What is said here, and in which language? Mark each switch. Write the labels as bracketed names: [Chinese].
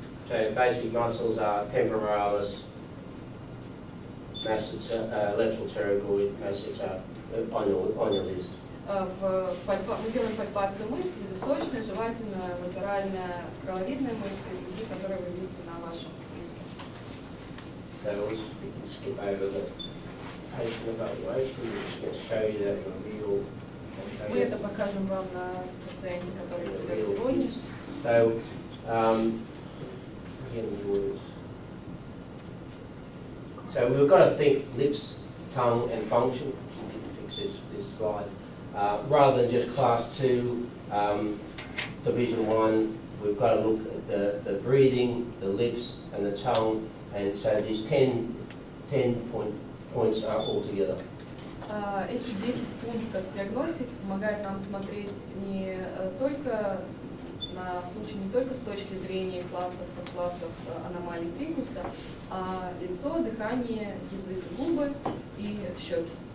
[English] So basic muscles are temporalis, lateral pterygoid, masseter on your list. [Russian] Мы делаем пальпацию мышц, височная, жевательная, латеральная, крыловидная мышцы, и другие, которые вы видите на вашем списке. [English] So we can skip over the patient evaluation. We're just going to show you that in a real. [Russian] Мы это покажем вам на пациенте, который придет сегодня. [English] So, again, the words. So we've got to think lips, tongue, and function. You didn't fix this slide. Rather than just class 2, division 1, we've got to look at the breathing, the lips, and the tongue, and so these 10 points are all together. [Russian] Эти 10 пунктов диагностики помогают нам смотреть не только на случай не только с точки зрения классов, подклассов аномалий прикуса, а лицо, дыхание, язык, губы и щеки.